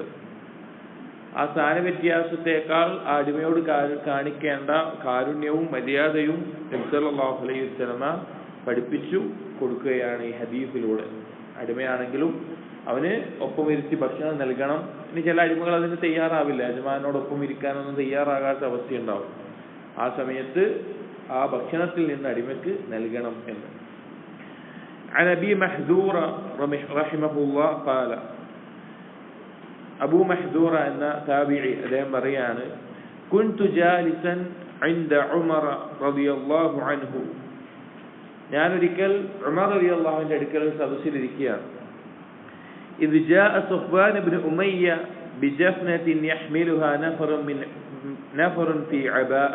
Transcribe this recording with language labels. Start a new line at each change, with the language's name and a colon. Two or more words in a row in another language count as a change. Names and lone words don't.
Malayalam: ആ സ്ഥാനവ്യത്യാസത്തെക്കാൾ ആ അടിമയോട് കാണിക്കേണ്ട കാരുണ്യവും മര്യാദയും നബി
Arabic: صلى الله عليه وسلم
Malayalam: പഠിപ്പിച്ചു കൊടുക്കുകയാണ് ഈ ഹദീസിലൂടെ. അടിമയാണെങ്കിലും അവന് ഒപ്പം ഇരുത്തി ഭക്ഷണം നൽകണം. ഇനി ചില അടിമകൾ അതിന് തയ്യാറാവില്ല, യജമാനോടൊപ്പം ഇരിക്കാനൊന്നും തയ്യാറാകാത്ത അവസ്ഥയുണ്ടാവും. ആ സമയത്ത് ആ ഭക്ഷണത്തിൽ നിന്ന് അടിമയ്ക്ക് നൽകണം എന്ന്.
Arabic: عن أبي محذور رحمه الله قال.
Malayalam: അബൂ മഹ്ദൂറ എന്ന താബിഈ അദ്ദേഹം പറയാണ്,
Arabic: كنت جالسا عند عمر رضي الله عنه.
Malayalam: ഞാനൊരിക്കൽ ഉമർ റളിയല്ലാഹുവിന്റെ അടുക്കൽ സദസ്സിലിരിക്കുകയാണ്.
Arabic: إذ جاء صفوان بن أمية بجفنة يحملها نفر في عباءة.